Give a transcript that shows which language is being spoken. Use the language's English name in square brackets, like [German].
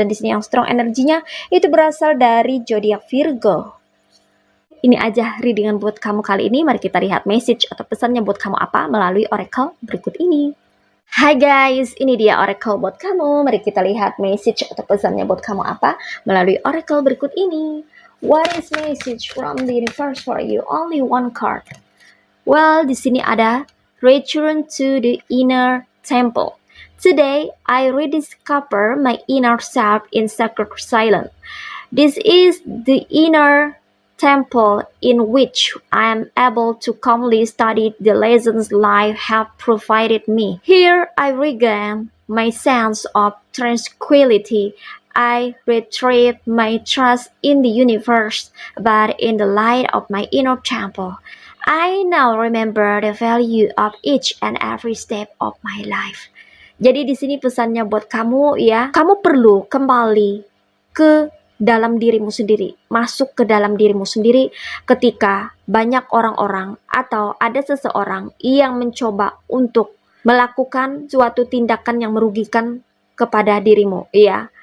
[Indonesian] Dan di sini yang strong energinya itu berasal dari zodiak Virgo. Ini aja readingan buat kamu kali ini. Mari kita lihat message atau pesannya buat kamu apa melalui oracle berikut ini. Hai guys, ini dia oracle buat kamu. Mari kita lihat message atau pesannya buat kamu apa melalui oracle berikut ini. [English] What is message from the universe for you? Only one card. Well, [Indonesian] di sini ada [English] return to the inner temple. Today, I rediscover my inner self in sacred silence. This is the inner temple in which I am able to calmly study the lessons life have provided me. Here I regain my sense of tranquility. I retrieve my trust in the universe, but in the light of my inner temple, I now remember the value of each and every step of my life. [Indonesian] Jadi di sini pesannya buat kamu ya, kamu perlu kembali ke dalam dirimu sendiri, masuk ke dalam dirimu sendiri ketika banyak orang-orang atau ada seseorang yang mencoba untuk melakukan suatu tindakan yang merugikan kepada dirimu, ya.